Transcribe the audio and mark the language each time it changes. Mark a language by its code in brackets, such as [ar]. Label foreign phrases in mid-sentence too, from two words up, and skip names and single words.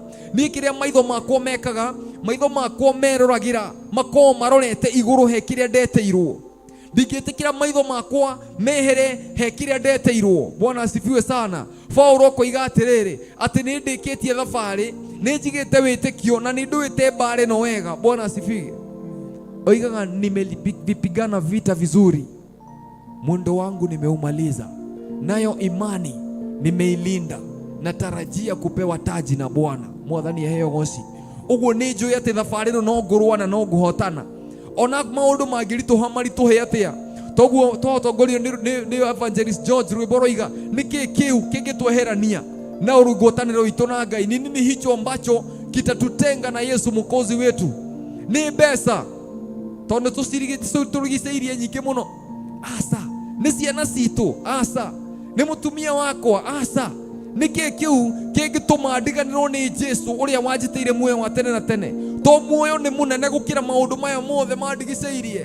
[ki] Niĩ kĩrĩa maitho makwa mekaga, maitho makwa meroragĩra, makorwo marorete igũrũ he kĩrĩa ndeteirwo. Ndingĩtĩkĩra maitho makwa mehere he kĩrĩa ndeteirwo. [sw] Bwana asifiwe sana. [ki] Paulo koiga atĩrĩrĩ, atĩ nĩ ndĩkĩtie thabarĩ, nĩ njigĩte wĩtĩkio, na nĩ ndũĩte mbaara ĩno wega. [sw] Bwana asifiwe. Oigaga nimepigana vita vizuri, mwendo wangu nimeumaliza, nayo imani nimeilinda, natarajia kupewa taji na Bwana. [ki] Mwathani aheo goci. Ũguo nĩ njũĩ atĩ thabarĩ ĩno no ngũrũa na no ngũhotana, ona maũndũ mangĩritũha maritũhe atĩa. Toguo twatongorio nĩ Evangelist George rwĩmbo roiga, nĩkĩ kĩu kĩngĩtweherania na ũrũngũtanĩro witũ na Ngai? [sw] Ni nini hicho ambacho kitatutenga na Yesu mwokozi wetu? [ki] Ni mbeca, tondũ tũrigicĩirie nyingĩ mũno? Aca. Nĩ ciana citũ? Aca. Nĩ mũtumia wakwa? Aca. Nĩkĩ kĩu kĩngĩtũma ndiganĩrwo nĩ Jesũ ũrĩa wanjĩtĩire muoyo wa tene na tene? To muoyo nĩ mũnene gũkĩra maũndũ maya mothe mandigicĩirie.